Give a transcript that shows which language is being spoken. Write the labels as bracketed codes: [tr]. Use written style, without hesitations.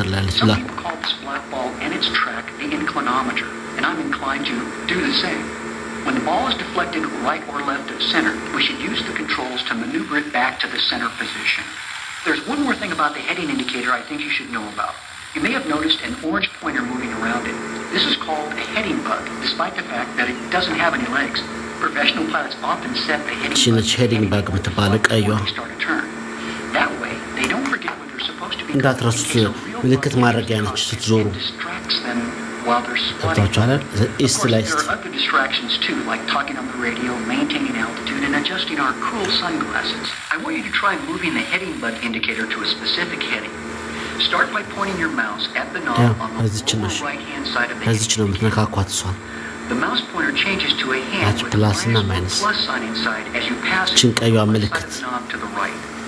[en] some people call this black ball and its track the inclinometer and I'm inclined to do the same when the ball is deflected right or left of center we should use the controls to maneuver it back to the center position there's one more thing about the heading indicator I think you should know about you may have noticed an orange pointer moving around it this is called a heading bug despite the fact that it doesn't have any legs professional pilots often set the heading bug [am] የምትባለው ቀይዋ [en] that way they don't forget what they're supposed to be [am] እንዳትረሱት ምልክት ማድረጊያ ነች ስትዞሩ [en] while they're spotting there are other distractions too like talking on the radio maintaining altitude and adjusting our cool sunglasses I want you to try moving the heading bug indicator to a specific heading start by pointing your mouse at the knob on the lower right hand side of the heading The mouse pointer changes to a hand with a plus sign inside as you pass it from the side of the knob to the right.